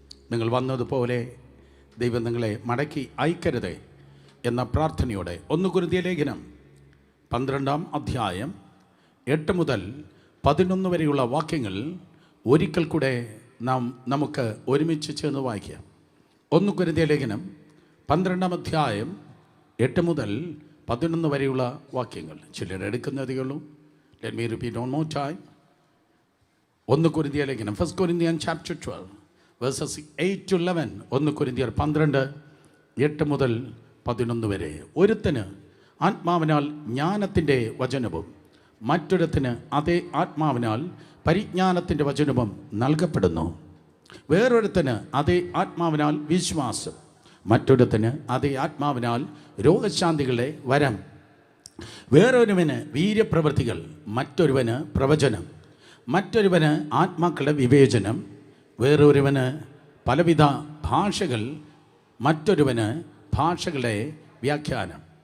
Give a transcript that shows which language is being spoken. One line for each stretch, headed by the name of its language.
Malayalam: നിങ്ങൾ വന്നതുപോലെ ദൈവം നിങ്ങളെ മടക്കി അയക്കരുതേ എന്ന പ്രാർത്ഥനയോടെ 1 കൊരിന്ത്യർ ലേഖനം 12-ാം അധ്യായം 8 മുതൽ 11 വരെയുള്ള വാക്യങ്ങൾ ഒരിക്കൽ കൂടെ നമുക്ക് ഒരുമിച്ച് ചേർന്ന് വായിക്കാം. 1 കൊരിന്ത്യർ ലേഖനം 12-ാം അധ്യായം 8 മുതൽ 11 വരെയുള്ള വാക്യങ്ങൾ. ചിലർ എടുക്കുന്നതേ ഉള്ളൂ.
English: Let me repeat one more time.
Malayalam: 1 കൊരിന്ത്യർ ലേഖനം
English: 1 Corinthians chapter 12 verses 8 to 11.
Malayalam: 1 കൊരിന്ത്യർ 12 8 മുതൽ 11 വരെ. ഒരുത്തന് ആത്മാവിനാൽ ജ്ഞാനത്തിൻ്റെ വചനവും മറ്റൊരുത്തിന് അതേ ആത്മാവിനാൽ പരിജ്ഞാനത്തിൻ്റെ വചനവും നൽകപ്പെടുന്നു. വേറൊരുത്തന് അതേ ആത്മാവിനാൽ വിശ്വാസം, മറ്റൊരുത്തന് അതേ ആത്മാവിനാൽ രോഗശാന്തികളുടെ വരം, വേറൊരുവന് വീര്യപ്രവൃത്തികൾ, മറ്റൊരുവന് പ്രവചനം, മറ്റൊരുവന് ആത്മാക്കളുടെ വിവേചനം, വേറൊരുവന് പലവിധ ഭാഷകൾ, മറ്റൊരുവന് ഭാഷകളുടെ വ്യാഖ്യാനം.